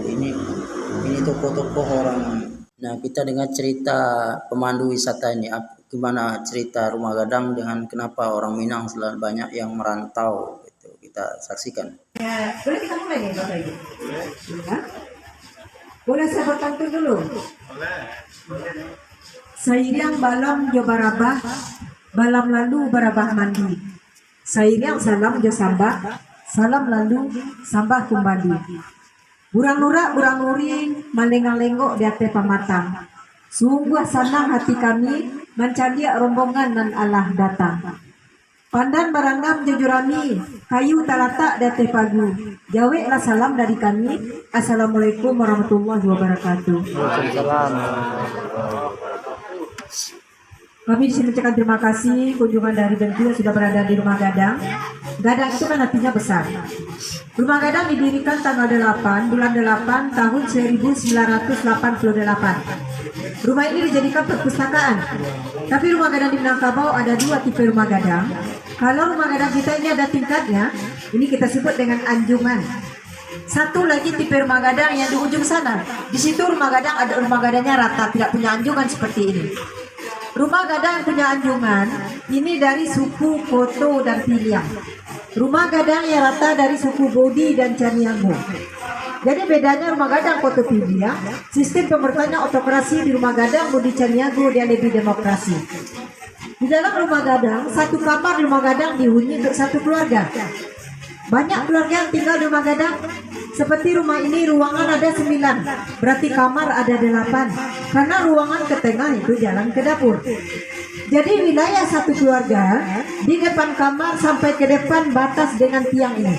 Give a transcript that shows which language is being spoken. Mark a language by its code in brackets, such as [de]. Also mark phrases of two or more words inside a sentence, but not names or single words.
[id] Ini tokoh-tokoh orang. Nah, kita dengar cerita pemandu wisata ini, gimana cerita Rumah Gadang dengan kenapa orang Minang selalu banyak yang merantau. Itu kita saksikan. Ya, boleh kita mulai nih Bapak Ibu? Ya. Boleh saya bertantun dulu? Boleh. [min] Sairiang balam jo barabah, balam lalu barabah mandi. Sairiang salam jo sambah, salam lalu sambah kumbali. Burang nura burang nuri malengang-lenggok di ate pamatang. Sungguh senang hati kami mencari rombongan nan Allah datang. Pandan barangam jujurami kayu talata di ate pagu. Jawe lah salam dari kami. [ar] السلام عليكم ورحمة الله وبركاته. [id] Kami disini mengucapkan terima kasih kunjungan dari Bengkulu sudah berada di Rumah Gadang. Gadang itu kan artinya besar. Rumah Gadang didirikan tanggal 8 bulan 8 tahun 1988. Rumah ini dijadikan perpustakaan. Tapi Rumah Gadang di Minangkabau ada dua tipe Rumah Gadang. Kalau Rumah Gadang kita ini ada tingkatnya, ini kita sebut dengan anjungan. Satu lagi tipe Rumah Gadang yang di ujung sana. Di situ Rumah Gadang ada Rumah Gadangnya rata, tidak punya anjungan seperti ini. Rumah Gadang punya anjungan ini dari suku Koto dan Piliang. Rumah Gadang yang rata dari suku Bodi dan Caniago. Jadi bedanya Rumah Gadang Koto Piliang, sistem pemerintahannya otokrasi. Di Rumah Gadang Bodi Caniago dia lebih demokrasi. Di dalam Rumah Gadang, satu kamar di Rumah Gadang dihuni untuk satu keluarga. Banyak keluarga yang tinggal di Rumah Gadang. Seperti rumah ini ruangan ada 9, berarti kamar ada 8. Karena ruangan ke tengah itu jalan ke dapur. Jadi wilayah satu keluarga di depan kamar sampai ke depan batas dengan tiang ini.